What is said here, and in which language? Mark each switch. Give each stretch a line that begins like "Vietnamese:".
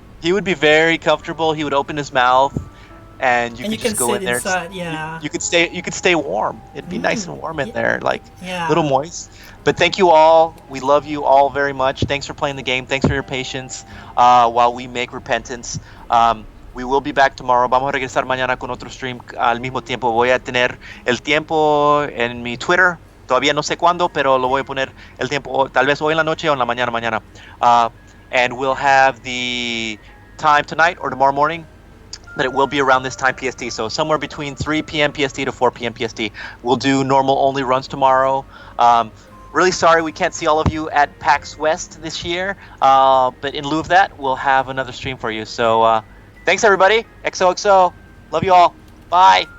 English: He would be very comfortable. He would open his mouth, and you could just go in there. Inside, yeah. You could stay warm. It'd be nice and warm in there, like yeah. little moist. But thank you all. We love you all very much. Thanks for playing the game. Thanks for your patience while we make Repentance. We will be back tomorrow.
Spanish: Vamos a regresar mañana con otro stream al mismo tiempo. Voy a tener el tiempo en mi Twitter. Todavía no sé cuándo, pero lo voy a poner el tiempo, tal vez hoy en la noche o en la mañana.
English: And we'll have the time tonight or tomorrow morning, but it will be around this time PST. So somewhere between 3 p.m. PST to 4 p.m. PST. We'll do normal only runs tomorrow. Really sorry we can't see all of you at PAX West this year, but in lieu of that, we'll have another stream for you. So thanks, everybody. XOXO. Love you all. Bye.